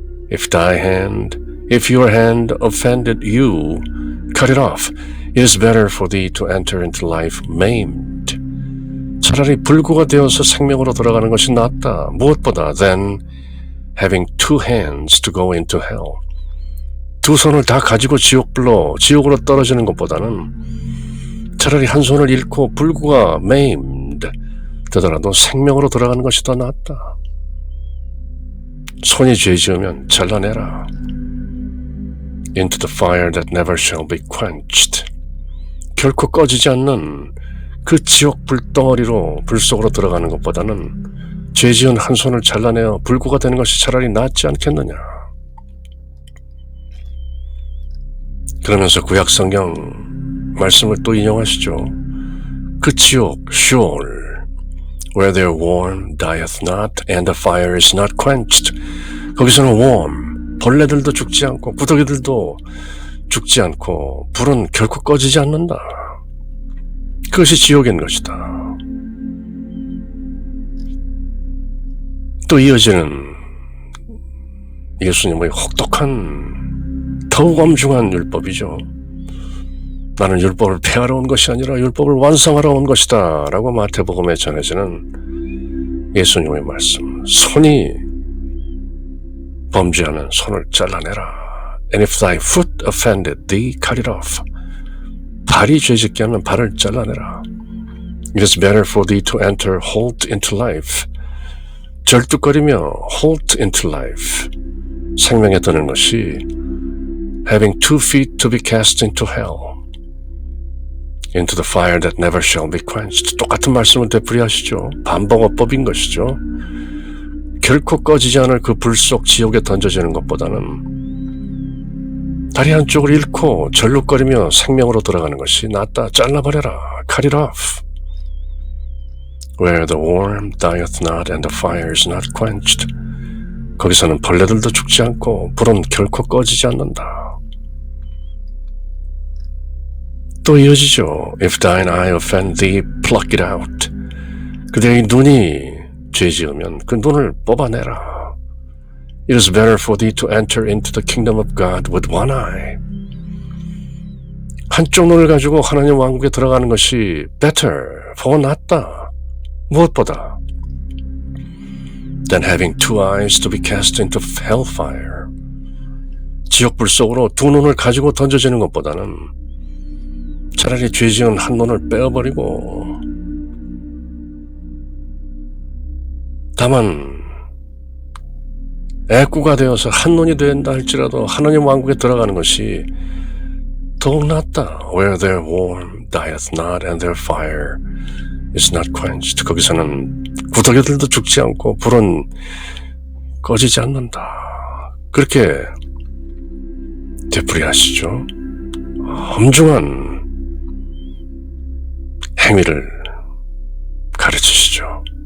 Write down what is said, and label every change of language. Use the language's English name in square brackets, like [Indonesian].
[English] If your hand offended you, cut it off. It is better for thee to enter into life maimed. [Korean] 차라리 불구가 되어서 생명으로 돌아가는 것이 낫다. 무엇보다 [English] than having two hands to go into hell. [Korean] 두 손을 다 가지고 지옥으로 떨어지는 것보다는 차라리 한 손을 잃고 불구가 maimed 되더라도 생명으로 돌아가는 것이 더 낫다. 손이 죄 지으면 잘라내라. [English] Into the fire that never shall be quenched. [Korean] 결코 꺼지지 않는 그 지옥 불덩어리로 불속으로 들어가는 것보다는 죄 지은 한 손을 잘라내어 불구가 되는 것이 차라리 낫지 않겠느냐. 그러면서 구약성경 말씀을 또 인용하시죠. 그 지옥, [English] Sheol, where their worm dieth not and the fire is not quenched. [Korean] 거기서는 worm, 벌레들도 죽지 않고 구더기들도 죽지 않고 불은 결코 꺼지지 않는다. 그것이 지옥인 것이다. 또 이어지는 예수님의 혹독한 더욱 엄중한 율법이죠. 나는 율법을 폐하러 온 것이 아니라 율법을 완성하러 온 것이다 라고 마태복음에 전해지는 예수님의 말씀. 손이 범죄하는 손을 잘라내라. [English] And if thy foot offended thee, cut it off. [Korean] 발이 죄짓게 하면 발을 잘라내라. [English] It is better for thee to enter halt into life. [Korean] 절뚝거리며 [English] halt into life. [Korean] 생명에 드는 것이 [English] having 2 feet to be cast into hell. Into the fire that never shall be quenched. [Korean] 똑같은 말씀을 되풀이하시죠. 반복어법인 것이죠. 결코 꺼지지 않을 그 불 속 지옥에 던져지는 것보다는 다리 한쪽을 잃고 절룩거리며 생명으로 돌아가는 것이 낫다. 잘라버려라. [English] Cut it off. Where the worm dieth not and the fire is not quenched. [Korean] 거기서는 벌레들도 죽지 않고 불은 결코 꺼지지 않는다. 또 이어지죠. [English] If thine eye offend thee, pluck it out. [Korean] 그대의 눈이 죄 지으면 그 눈을 뽑아내라. [English] It is better for thee to enter into the kingdom of God with one eye. [Korean] 한쪽 눈을 가지고 하나님 왕국에 들어가는 것이 better, 더 낫다. 무엇보다 [English] than having 2 eyes to be cast into hellfire. [Korean] 지옥불 속으로 2 눈을 가지고 던져지는 것보다는 차라리 죄 지은 한 눈을 빼어버리고 다만 애꾸가 되어서 한 눈이 된다 할지라도 하나님 왕국에 들어가는 것이 더욱 낫다. [English] Where their worm dieth not and their fire is not quenched. [Korean] 거기서는 구더기들도 죽지 않고 불은 꺼지지 않는다. 그렇게 되풀이하시죠. 엄중한 행위를 가르치시죠.